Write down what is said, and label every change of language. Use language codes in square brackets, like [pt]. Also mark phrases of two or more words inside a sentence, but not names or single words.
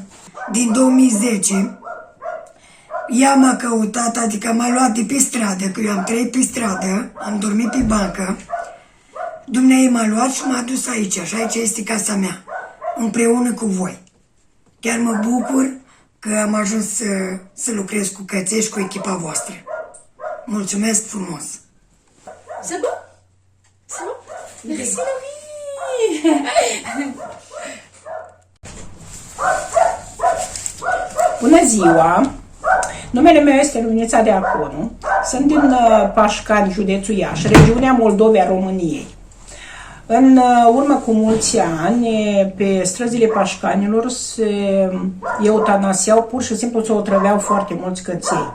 [ro] Din 2010, ea m-a căutat, adică m-a luat de pe stradă, că eu am trăit pe stradă, am dormit pe bancă. Dumnezeu m-a luat și m-a dus aici, și aici este casa mea, împreună cu voi. Chiar mă bucur că am ajuns să lucrez cu căței și cu echipa voastră. Mulțumesc frumos! [fr] C'est bon? C'est bon? Merci Laurie! [ro] Bună ziua! Numele meu este Luminița Deaconu. Sunt din Pașcani, județul Iași, regiunea Moldovei a României. În urmă cu mulți ani, pe străzile Pașcanilor se eutanasiau, pur și simplu se otrăveau foarte mulți căței.